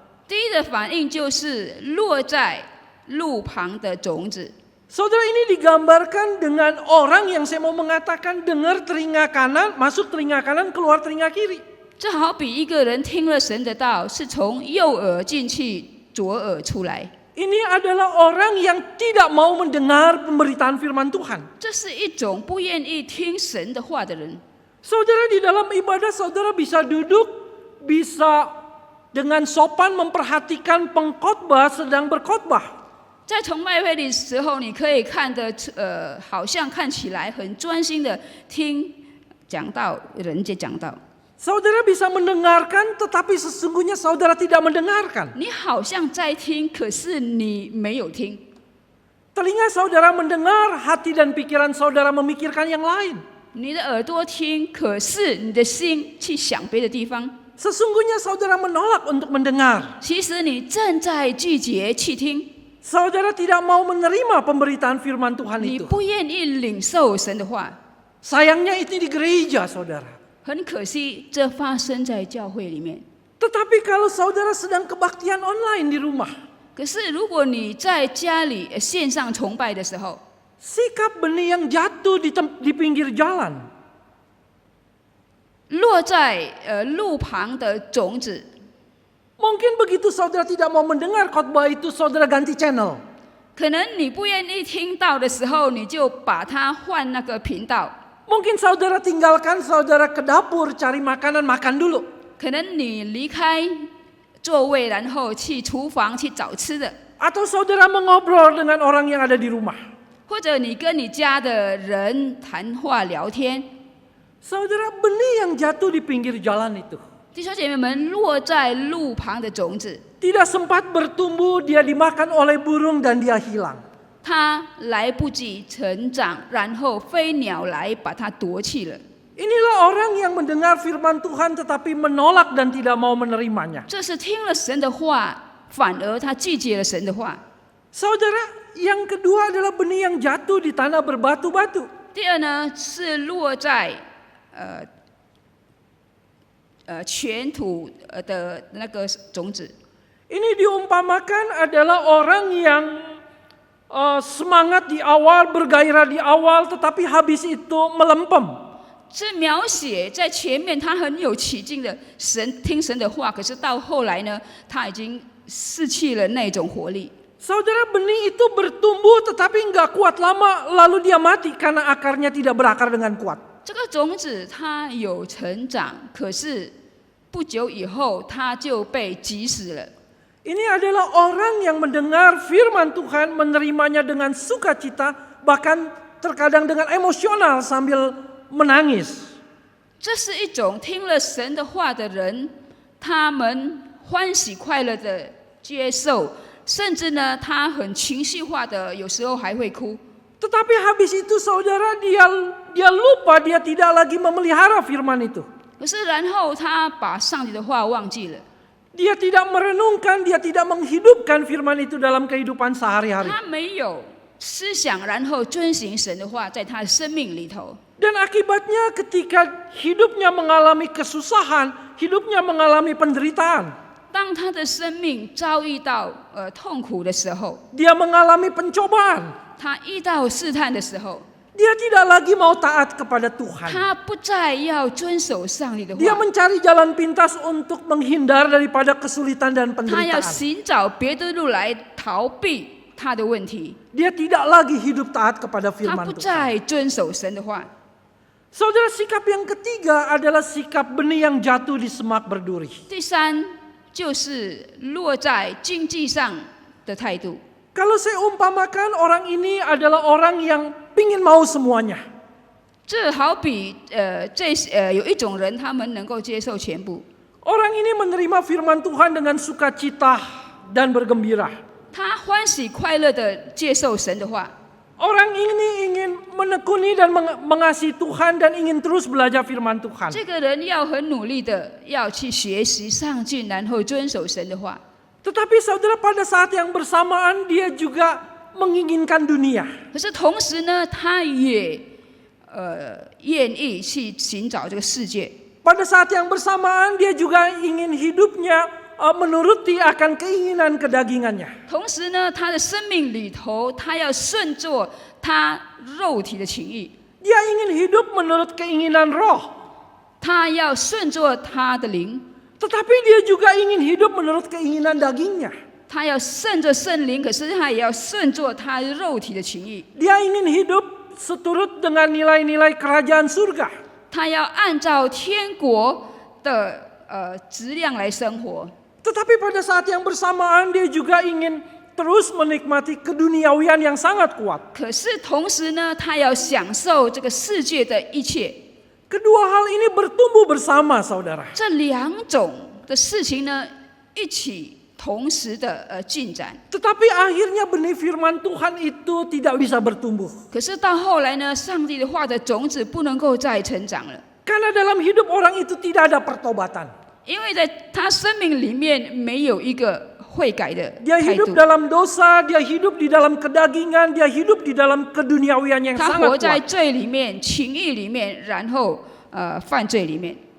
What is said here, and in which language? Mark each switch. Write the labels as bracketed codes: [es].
[zh] 第一的反应就是落在路旁的种子。 [id] Saudara, ini digambarkan dengan orang yang saya mau mengatakan dengar telinga kanan, masuk telinga kanan, keluar telinga kiri. [zh] 这好比一个人听了神的道，是从右耳进去，左耳出来。 [id] Ini adalah orang yang tidak mau mendengar pemberitaan firman Tuhan. [zh] 这是一种不愿意听神的话的人。 [id] Saudara, di dalam ibadah saudara bisa duduk, bisa dengan sopan memperhatikan pengkhotbah sedang berkhotbah. [zh] 在崇拜会的时候，你可以看得好像看起来很专心的听讲道，人家讲道。 [id] Saudara bisa mendengarkan, tetapi sesungguhnya saudara tidak mendengarkan. [zh] 你好像在听，可是你没有听。 [id] Telinga saudara mendengar, hati dan pikiran saudara memikirkan yang lain. [zh] 你的耳朵听，可是你的心去想别的地方。 [id] Sesungguhnya saudara menolak untuk mendengar. [zh] 其实你正在拒绝去听， [id] Saudara tidak mau menerima pemberitaan firman Tuhan [zh] 你 [id] itu. [zh] 不愿意领受神的话。 [id] Sayangnya itu di gereja, saudara. [zh] 很可惜，这发生在教会里面。 [id] Tetapi kalau saudara sedang kebaktian online di rumah, [zh] 可是如果你在家里线上崇拜的时候， [id] sikap benih yang jatuh di pinggir jalan, [zh] 落在路旁的种子， [id] mungkin begitu saudara tidak mau mendengar khotbah itu, saudara ganti channel. [zh] 可能你不愿意听到的时候，你就把它换那个频道。 [id] Mungkin saudara tinggalkan, saudara ke dapur cari makanan, makan dulu. [zh] 可能你离开座位，然后去厨房去找吃的， [id] Atau saudara mengobrol dengan orang yang ada di rumah. [zh] 或者你跟你家的人谈话聊天。 [id] Saudara, benih yang jatuh di pinggir jalan itu [zh] 弟兄姐妹们，落在路旁的种子， [id] tidak sempat bertumbuh, dia dimakan oleh burung dan dia hilang. [zh] 它来不及成长，然后飞鸟来把它夺去了。 [id] Inilah orang yang mendengar firman Tuhan tetapi menolak dan tidak mau menerimanya. [zh] 这是听了神的话，反而他拒绝了神的话。 [id] Saudara, yang kedua adalah benih yang jatuh di tanah berbatu-batu. [zh] 第二呢，是落在全土的那个种子。 [id] Ini diumpamakan adalah orang yang semangat di awal, bergairah di awal, tetapi habis itu melempem. [zh] 这描写在前面他很有起劲的听神的话，可是到后来呢，他已经失去了那种活力。 [id] Saudara, benih itu bertumbuh tetapi nggak kuat lama, lalu dia mati karena akarnya tidak berakar dengan kuat. [zh] 这个种子它有成长，可是不久以后它就被击死了。 [id] Ini adalah orang yang mendengar firman Tuhan, menerimanya dengan sukacita, bahkan terkadang dengan emosional sambil menangis. [zh] 这是一种听了神的话的人，他们欢喜快乐的接受，甚至呢，他很情绪化的，有时候还会哭。 [id] Tetapi habis itu saudara, dia lupa, dia tidak lagi memelihara firman itu. [zh] 可是然后他把上帝的话忘记了， [id] Dia tidak merenungkan, dia tidak menghidupkan firman itu dalam kehidupan sehari-hari. [zh] 他没有思想，然后遵行神的话，在他的生命里头。 [id] Dan akibatnya ketika hidupnya mengalami kesusahan, hidupnya mengalami penderitaan, [zh] 当他的生命遭遇到痛苦的时候， [id] dia mengalami pencobaan, [zh] 他遇到试探的时候， [id] dia tidak lagi mau taat kepada Tuhan. [zh] 他不再要遵守上帝的 [id] Dia [zh] 话， [id] mencari jalan pintas untuk menghindar daripada kesulitan dan [zh] 他要寻找别的路来逃避他的问题， [id] Dia tidak lagi hidup taat kepada firman [zh] 不 [id] Tuhan. [zh] 再遵守神的话。 [id] Saudara, sikap yang ketiga adalah sikap benih yang jatuh di semak berduri. [zh] 第三就是落在经济上的态度。 [id] Kalau saya umpamakan, orang ini adalah orang yang pingin mau semuanya. [zh] 这好比有一种人，他们能够接受全部， [id] Orang ini menerima firman Tuhan dengan sukacita dan bergembira. [zh] 他欢喜快乐的接受神的话。 [id] Orang ini ingin menekuni dan mengasihi Tuhan dan ingin terus belajar firman Tuhan. [zh] 这个人要很努力的要去学习上进，然后遵守神的话。 [id] Tetapi saudara, pada saat yang bersamaan dia juga menginginkan dunia. [zh] 可是同时呢，他也愿意去寻找这个世界。 [id] Pada saat yang bersamaan dia juga ingin hidupnya menuruti akan keinginan kedagingannya. [zh] 同时呢，他的生命里头，他要顺着他肉体的情欲， [id] Dia ingin hidup menurut keinginan roh. [zh] 他要顺着他的灵， [id] Tetapi dia juga ingin hidup menurut keinginan dagingnya. [zh] 他要顺着圣灵，可是他也要顺着他肉体的情欲， [id] Dia ingin hidup seturut dengan nilai-nilai kerajaan surga. [zh] 他要按照天国的质量来生活。 [id] Tetapi pada saat yang bersamaan dia juga ingin terus menikmati keduniawian yang sangat kuat. [zh] 可是同时呢，他要享受这个世界的一切。 [id] Kedua hal ini bertumbuh bersama, saudara. [zh] 这两种的事情呢，一起同时的进展。 [id] Tetapi akhirnya benih firman Tuhan itu tidak bisa bertumbuh. [zh] 可是到后来呢，上帝的话的种子不能够再成长了， [id] Karena dalam hidup orang itu tidak ada pertobatan. [zh] 因为在他生命里面没有一个悔改的 [id] Dia [zh] 态 [id] hidup [zh] 度， [id] dalam dosa, dia hidup di dalam kedagingan, dia hidup di dalam keduniawian yang [zh] 他活 [id] sangat [zh] 在 [id] kuat. [zh] 罪里面、情欲里面，然后犯罪里面。